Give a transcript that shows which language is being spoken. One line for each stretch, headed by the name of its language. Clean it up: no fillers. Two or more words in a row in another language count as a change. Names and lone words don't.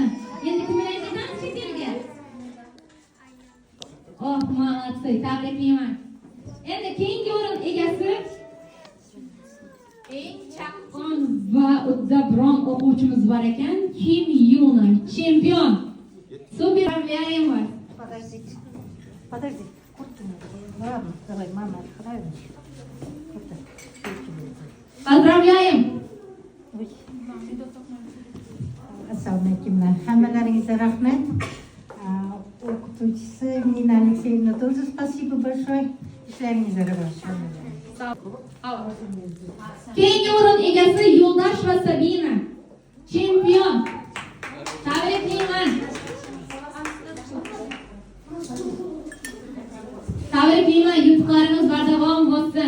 Uzbek: Endi kim bilan ketamiz chet elga? Oh, молодцы, tabriklayman. Endi keyingi o'rin egasi eng chaqqon va uddaburon o'quvchimiz bor ekan, Kim Yuna, chempion.
Russian: Super объявляем вас. Подожди. Ладно, давай, мама, давай. Поздравляем.
Uzbek: Assalomu alaykum. Hammalaringizga rahmat. O'qituvchisi Nina Alexeyevna,
Russian: тоже спасибо большое.
Uzbek: Ishlaringizga rivoj. Keyingi o'rin egasi Yo'ldosh va Sabina. Chempion. Tabriklayman. Tabriklayman, yutuqlarimiz bardavom bo'lsin.